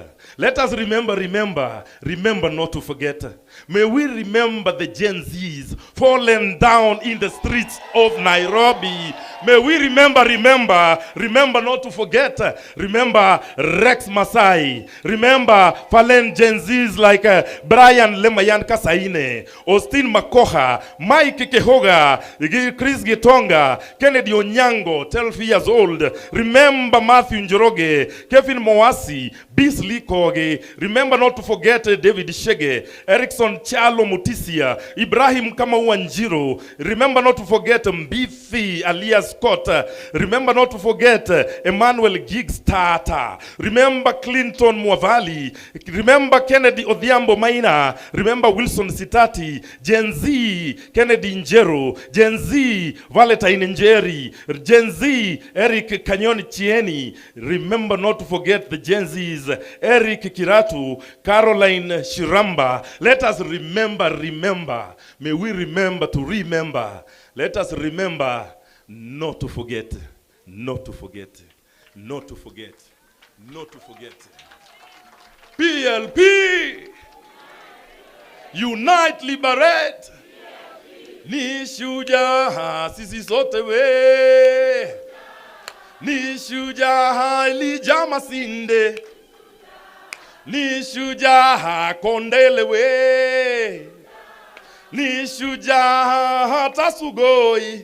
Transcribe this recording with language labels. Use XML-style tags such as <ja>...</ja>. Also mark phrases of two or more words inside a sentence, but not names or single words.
<en>Let us remember not to forget. May we remember the Gen Zs fallen down in the streets of Nairobi. May we remember not to forget. Remember Rex Masai. Remember fallen Gen Zs like Brian Lemayan Kasaine, Austin Makoha, Mike Kehoga, Chris Gitonga, Kennedy Onyango, 12 years old. Remember Matthew Njoroge, Kevin Moasi, Beasley Koge. Remember not to forget David Shege, Erickson Chalo Mutisia, Ibrahim Kamawanjiro. Remember not to forget Mbithi alias Scott. Remember not to forget Emmanuel Giggs Tata. Remember Clinton Mwavali. Remember Kennedy Odhiambo Maina. Remember Wilson Sitati. Gen Z Kennedy Njero. Gen Z Valentine Njeri. Gen Z Eric Kanyoni Chieni. Remember not to forget the Gen Zs Eric Kiratu, Caroline Shiramba. Let us remember. May we remember to remember. Let us remember not to forget. PLP! Unite, liberate!</en> <sw>Ni shujaa sisi sote we. Ni shujaa ilijama sinde. Ni shujaa kondele we. Ni shujaa hata sugoi.</sw>